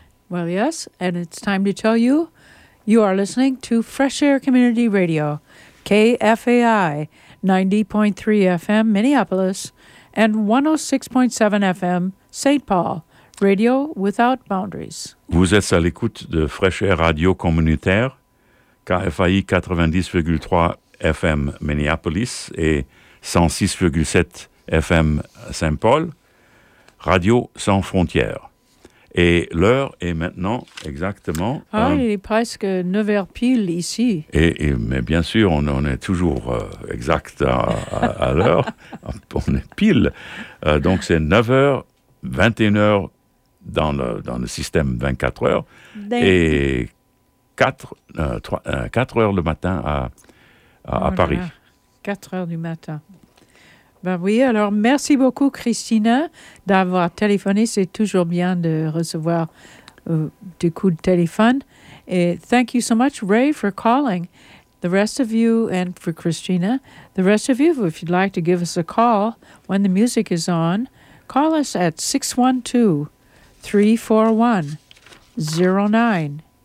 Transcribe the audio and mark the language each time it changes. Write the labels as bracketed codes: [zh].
[en] Well, yes, and it's time to tell you, you are listening to Fresh Air Community Radio, KFAI, 90.3 FM, Minneapolis, and 106.7 FM, St. Paul, Radio Without Boundaries. [fr] Vous êtes à l'écoute de Fresh Air Radio Communautaire, KFAI 90,3 FM, Minneapolis, et 106,7 FM, St. Paul, Radio Sans Frontières. Et l'heure est maintenant exactement... Il est presque 9h pile ici. Mais bien sûr, on est toujours exact à l'heure. On est pile. Donc c'est 9h, 21h dans le système 24h. Et 4h le matin à Paris. 4h du matin. Ben oui, alors merci beaucoup, Christina, d'avoir téléphoné. C'est toujours bien de recevoir des coups de téléphone. [en] Et thank you so much, Ray, for calling. The rest of you, and for Christina, the rest of you, if you'd like to give us a call when the music is on, call us at 612-341-0980.